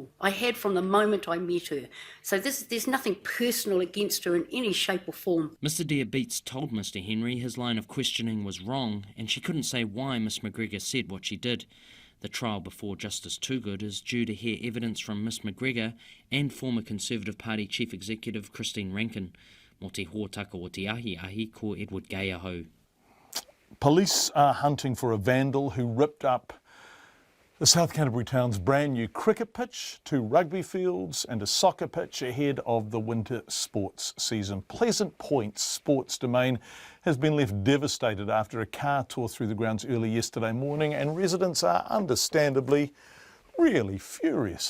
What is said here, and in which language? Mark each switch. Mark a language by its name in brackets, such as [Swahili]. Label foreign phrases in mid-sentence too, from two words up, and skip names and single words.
[English] I had from the moment I met her. So there's nothing personal against her in any shape or form. Mr Adair Beats told Mr Henry his line of questioning was wrong, and she couldn't say why Miss McGregor said what she did. The trial before Justice Toogood is due to hear evidence from Miss McGregor and former Conservative Party Chief Executive Christine Rankin. [Māori] Mo te hōtaka o te ahi ko Edward Gaiaho. [English] Police are hunting for a vandal who ripped up the South Canterbury town's brand new cricket pitch, 2 rugby fields and a soccer pitch ahead of the winter sports season. Pleasant Point's sports domain has been left devastated after a car tore through the grounds early yesterday morning, and residents are understandably really furious.